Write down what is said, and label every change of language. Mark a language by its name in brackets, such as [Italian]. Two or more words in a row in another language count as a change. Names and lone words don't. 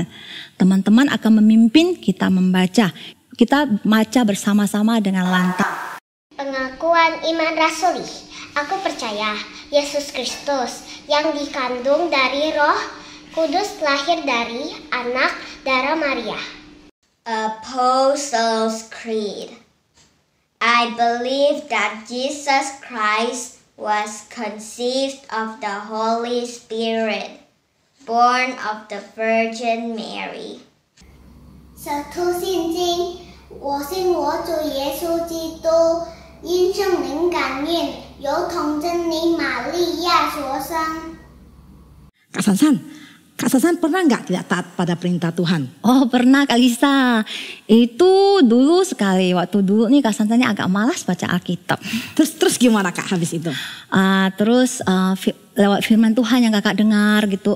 [Indonesian] Teman-teman akan memimpin kita membaca. Kita baca bersama-sama dengan lantang. Pengakuan iman rasuli. Aku percaya Yesus Kristus yang dikandung dari Roh Kudus lahir dari anak darah Maria. [English] Apostles' Creed. I believe that Jesus Christ was conceived of the Holy Spirit, born of the Virgin Mary. [Chinese] 使徒信经，我信我主耶稣基督，因圣灵感孕，由童真女玛利亚所生。 [Indonesian] Kak Sansan pernah nggak tidak taat pada perintah Tuhan? Oh pernah Kak Lisa. Itu dulu sekali. Waktu dulu nih Kak Sansannya agak malas baca Alkitab. Terus gimana Kak habis itu? Lewat firman Tuhan yang Kakak dengar gitu.